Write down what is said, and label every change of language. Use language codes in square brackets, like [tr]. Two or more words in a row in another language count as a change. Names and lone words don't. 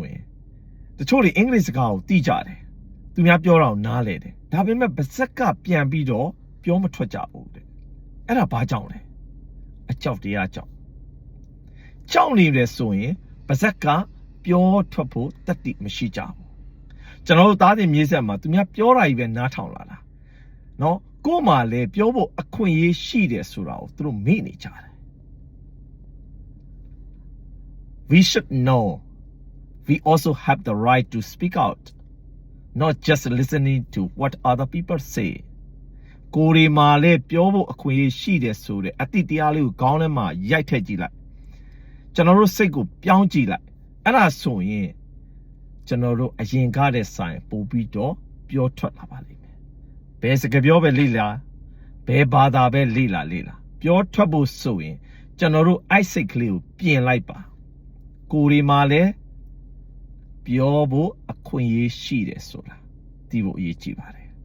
[my] ရင်တချို့တွေအင်္ဂလိပ်စကားကိုသိကြတယ်သူများပြောတာကိုနားလဲတယ်ဒါပေမဲ့ပါဇက်ကပြန်ပြီးတော့ပြောမထွက်ကြဘူးတဲ့အဲ့ဒါဘာကြောင့်လဲအကြောက်တရားကြောင့်နေတယ်ဆိုရင်ပါဇက်ကပြောထွက်ဖို့တတ်တိမရှိကြဘူးကျွန်တော်တို့သားတင်မြေးဆက်မှာသူများပြောတာကြီးပဲနားထောင်လာတာနော်ကို့မှာလည်းပြောဖို့အခွင့်အရေးရှိတယ်ဆိုတာကိုသူတို့မေ့နေကြတယ် [en] We should know we also have the right to speak out not just listening to what other people say [my] ကိုယ်ဒီမှာလည်းပြော ဖို့အခွင့်အရေးရှိတယ်ဆိုတဲ့အတိတရားလေးကိုခေါင်းထဲမှာရိုက်ထည့်ကြည့်လိုက်ကျွန်တော်တို့စိတ်ကိုပြောင်းကြည့်လိုက်အဲ့ဒါဆိုရင်ကျွန်တော်တို့အရင်ကားတဲ့ဆိုင်ပို့ပြီးတော့ပြောထွက်လာပါလိမ့်မယ်ဘယ်စကားပြောပဲလေ့လာဘယ်ဘာသာပဲလေ့လာပြောထွက်ဖို့ဆိုရင်ကျွန်တော်တို့အိုက်စိတ်ကလေးကိုပြင်လိုက်ပါကိုယ်ဒီမှာလည်းပြောဖို့အခွင့်အရေးရှိတယ်ဆိုတာသိဖို့အရေးကြီးပါတယ်